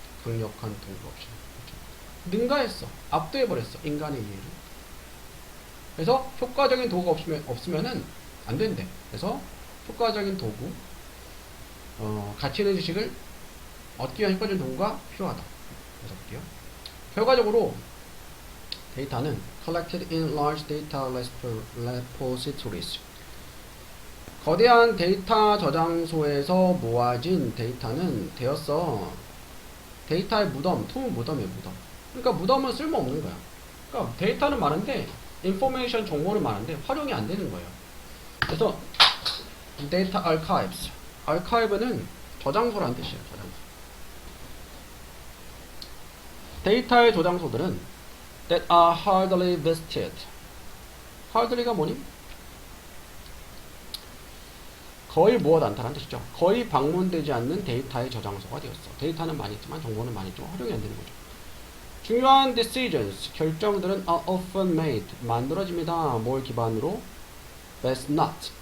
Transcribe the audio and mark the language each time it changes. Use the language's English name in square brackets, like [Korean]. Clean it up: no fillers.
[Korean] 강력한 도구 없이. 그렇죠? 능가했어. 압도해버렸어. 인간의 이해를. 그래서 효과적인 도구가 없으면은 안 된대. 그래서 효과적인 도구, 가치 있는 지식을 얻기 위한 효과적인 도구가 필요하다. 그래서 볼게요. 결과적으로 데이터는 [English] collected in large data repositories. [Korean] 거대한 데이터 저장소에서 모아진 데이터는 데이터의 무덤, 무덤이에요, 무덤. 그러니까 무덤은 쓸모없는 거야. 그러니까 데이터는 많은데 인포메이션 정보는 많은데 활용이 안 되는 거예요. 그래서 데이터 archive는 저장소라는 뜻이에요. 저장소. 데이터의 저장소들은 [English] that are hardly visited. [Korean] hardly가 뭐니? 거의 무엇 않다라는 뜻이죠. 거의 방문되지 않는 데이터의 저장소가 되었어. 데이터는 많이 있지만 정보는 많이 있지만 활용이 안 되는 거죠. 중요한 decisions, 결정들은 [English] are often made, [Korean] 만들어집니다. 뭘 기반으로? [English] That's not.